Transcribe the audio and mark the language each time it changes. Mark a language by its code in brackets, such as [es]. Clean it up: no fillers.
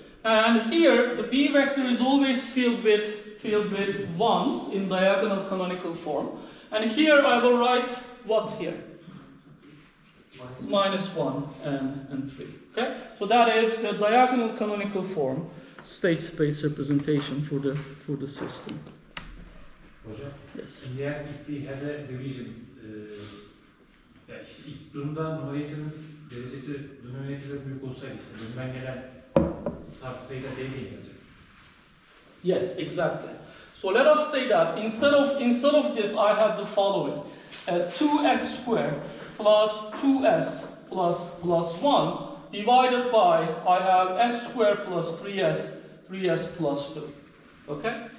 [en] And here, the b vector is always filled with ones in diagonal canonical form. And here I will write what here? -1 and 3. Okay? So that is the diagonal canonical form, state space representation for the system. [tr] Hocam, [en] Yes. here if we had a division, [tr] ya işte ilk durumda numarator'ın derecesi denominator'da büyük olsaydı işte bundan gelen sabit sayıda değil gelecek. [en] Yes, exactly. So let us say that instead of this, I had the following: 2s squared plus 2s plus 1 divided by I have s squared plus 3s plus 2. Okay.